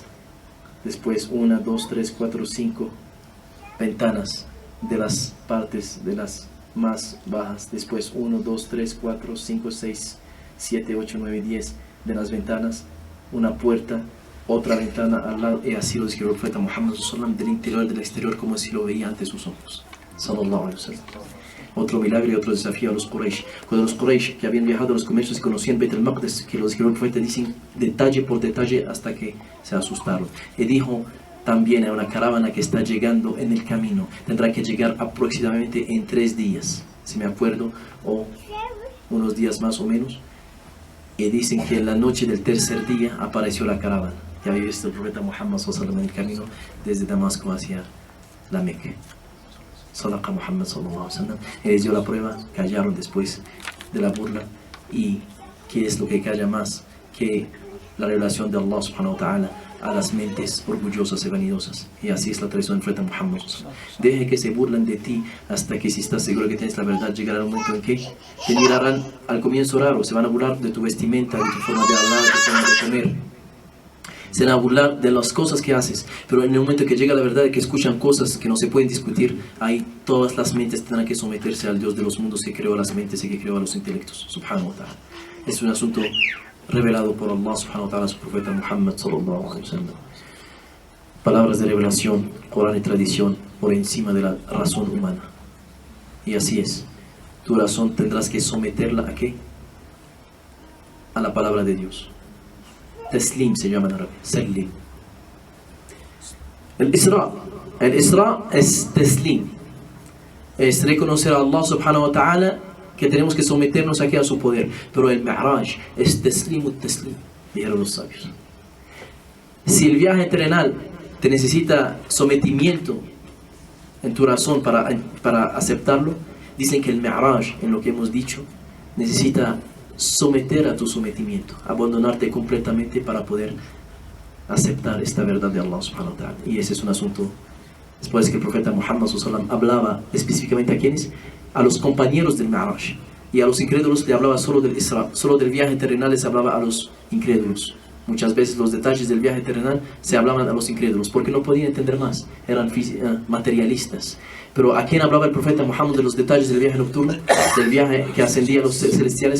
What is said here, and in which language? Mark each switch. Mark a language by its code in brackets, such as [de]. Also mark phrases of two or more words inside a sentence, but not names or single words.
[es] Después 1, 2, 3, 4, 5 ventanas de las partes de las más bajas. Después 1, 2, 3, 4, 5, 6, 7, 8, 9, 10 de las ventanas, una puerta, otra ventana al lado, y así lo describió el profeta Muhammad sallallahu del interior y del exterior, como si lo veía ante sus ojos, [ar] صلى الله عليه وسلم. [es] Otro milagro y otro desafío a los Quraysh. Cuando los Quraysh, que habían viajado a los comercios y conocían Beit al-Maqdis, que lo describió el profeta, dicen detalle por detalle hasta que se asustaron. Y dijo también a una caravana que está llegando en el camino, tendrá que llegar aproximadamente en 3 días, si me acuerdo, o unos días más o menos. Y dicen que en la noche del 3er día apareció la caravana, que había visto el profeta Muhammad [ar] صلى الله عليه وسلم [es] en el camino desde Damasco hacia la Meca. [ar] صدق محمد صلى الله عليه وسلم. [es] Y les dio la prueba, callaron después de la burla. ¿Y qué es lo que calla más que la revelación de Allah [ar] سبحانه وتعالى [es] a las mentes orgullosas y vanidosas? Y así es la tradición del profeta Muhammad. Deje que se burlen de ti hasta que, si estás seguro que tienes la verdad, llegará el momento en que te mirarán al comienzo raro, se van a burlar de tu vestimenta, de tu forma de hablar, de tu forma de comer, se van a burlar de las cosas que haces, pero en el momento que llega la verdad y que escuchan cosas que no se pueden discutir, ahí todas las mentes tendrán que someterse al Dios de los mundos, que creó a las mentes y que creó a los intelectos, [ar] سبحانه وتعالى. [es] Es un asunto revelado por Allah [ar] سبحانه وتعالى [es] a su profeta Muhammad [ar] صلى الله عليه وسلم. [es] Palabras de revelación, Corán y tradición por encima de la razón humana. Y así es. Tu razón tendrás que someterla ¿a qué? A la palabra de Dios. Taslim se llama en árabe. Sallim. El Isra es taslim. Es reconocer a Allah [ar] سبحانه وتعالى, [es] que tenemos que someternos aquí a su poder. Pero el Mi'raj es taslim, dijeron los sabios. Si el viaje terrenal te necesita sometimiento en tu razón para aceptarlo, dicen que el Mi'raj, en lo que hemos dicho, necesita someter a tu sometimiento, abandonarte completamente para poder aceptar esta verdad de Allah [ar] سبحانه وتعالى. [es] Y ese es un asunto, después que el profeta Muhammad [ar] صلى الله عليه وسلم [es] hablaba específicamente a quienes, a los compañeros del Mi'raj, y a los incrédulos le hablaba solo del Isra, solo del viaje terrenal les hablaba a los incrédulos. Muchas veces los detalles del viaje terrenal se hablaban a los incrédulos porque no podían entender más, eran materialistas. Pero ¿a quién hablaba el profeta Muhammad de los detalles del viaje nocturno, del viaje que ascendía a los celestiales?